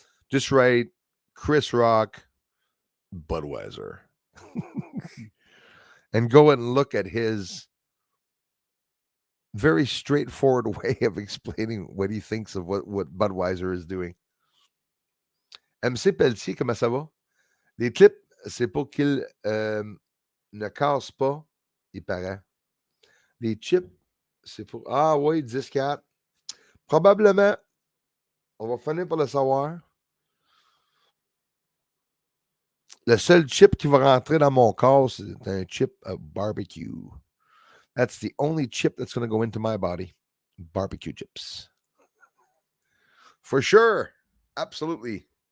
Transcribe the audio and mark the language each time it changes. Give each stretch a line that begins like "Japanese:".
English: Just write Chris Rock, Budweiser. And go and look at very straightforward way of explaining what he thinks of what Budweiser is doing.
French: MC Pelletier, comment ça va? Les clips, c'est pour qu'ils ne cassent pas, il paraît. Les chips, c'est pour. Ah oui, 10-4. Probablement. On va finir par le savoir. Le seul chip qui va rentrer dans mon corps, c'est un chip of barbecue.
English: That's the only chip that's going to go into my body. Barbecue chips. For sure. Absolutely.